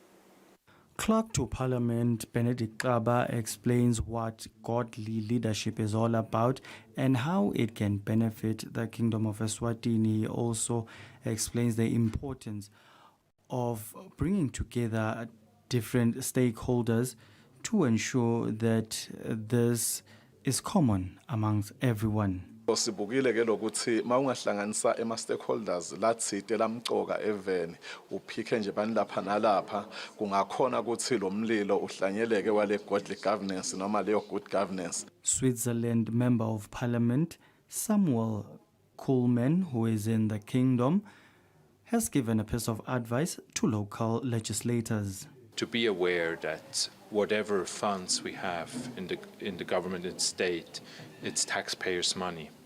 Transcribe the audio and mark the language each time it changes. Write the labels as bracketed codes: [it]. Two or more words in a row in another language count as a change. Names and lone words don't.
[en] Clerk to Parliament Benedict Kaba explains what godly leadership is all about and how it can benefit the Kingdom of Eswatini. He also explains the importance of bringing together different stakeholders to ensure that this is common amongst everyone. [ss] Sibukile ke lokuthi mawungahlanganisa ema-stakeholders latsite lamcoka eveni uphike nje bani lapha nalapha kungakhona ukuthi lo mlilo uhlanyeleke wale [en] godly governance [ss] noma leyo [en] good governance. Switzerland Member of Parliament Samuel Kuhlman, who is in the Kingdom, has given a piece of advice to local legislators. To be aware that whatever funds we have in the government and state, it's taxpayers' money.